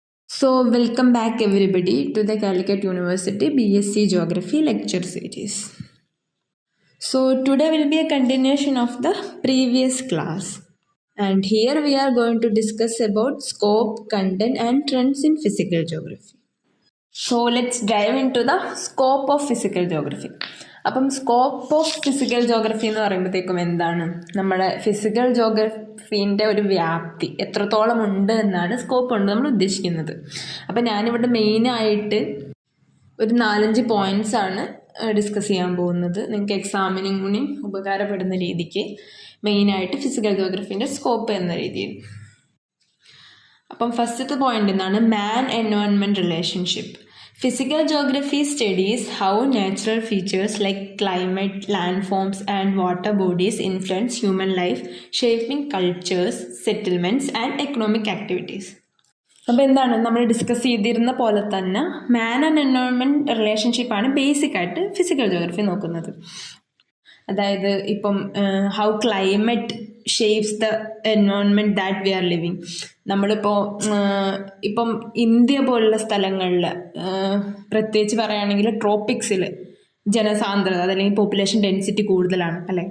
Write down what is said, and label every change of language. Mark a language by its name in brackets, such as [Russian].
[English] So, welcome back everybody to the Calicut University BSc Geography lecture series. So, today will be a continuation of the previous class. And here we are going to discuss about scope, content and trends in physical geography. So, let's dive into the scope of physical geography. [Malayalam] അപ്പം scope of physical geography എന്ന് പറയുമ്പോഴത്തേക്കും എന്താണ് നമ്മുടെ physical ജോഗ്രഫീൻ്റെ ഒരു വ്യാപ്തി എത്രത്തോളം ഉണ്ട് എന്നാണ് സ്കോപ്പ് കൊണ്ട് നമ്മൾ ഉദ്ദേശിക്കുന്നത്. അപ്പം ഞാനിവിടെ മെയിനായിട്ട് ഒരു 4-5 പോയിൻറ്റ്സ് ആണ് ഡിസ്കസ് ചെയ്യാൻ പോകുന്നത്. നിങ്ങൾക്ക് എക്സാമിനും കൂടി ഉപകാരപ്പെടുന്ന രീതിക്ക് മെയിനായിട്ട് ഫിസിക്കൽ ജോഗ്രഫീൻ്റെ സ്കോപ്പ് എന്ന രീതിയിൽ. അപ്പം ഫസ്റ്റത്തെ പോയിന്റ് എന്താണ്? മാൻ environment relationship. [English] Physical geography studies how natural features like climate, landforms and water bodies influence human life, shaping cultures, settlements and economic activities. [Malayalam] അപ്പോൾ എന്താണ് നമ്മൾ ഡിസ്കസ് ചെയ്തിരുന്ന പോലെ തന്നെ മാൻ ആൻഡ് എൻവയോൺമെൻറ്റ് റിലേഷൻഷിപ്പാണ് ബേസിക്കായിട്ട് ഫിസിക്കൽ ജോഗ്രഫി നോക്കുന്നത്. അതായത് ഇപ്പം [English] How climate shapes the environment that we are living. [Malayalam] നമ്മളിപ്പോൾ ഇപ്പം ഇന്ത്യ പോലുള്ള സ്ഥലങ്ങളിൽ പ്രത്യേകിച്ച് പറയുകയാണെങ്കിൽ ട്രോപ്പിക്സിൽ ജനസാന്ദ്രത അതല്ലെങ്കിൽ പോപ്പുലേഷൻ ഡെൻസിറ്റി കൂടുതലാണ് അല്ലേ.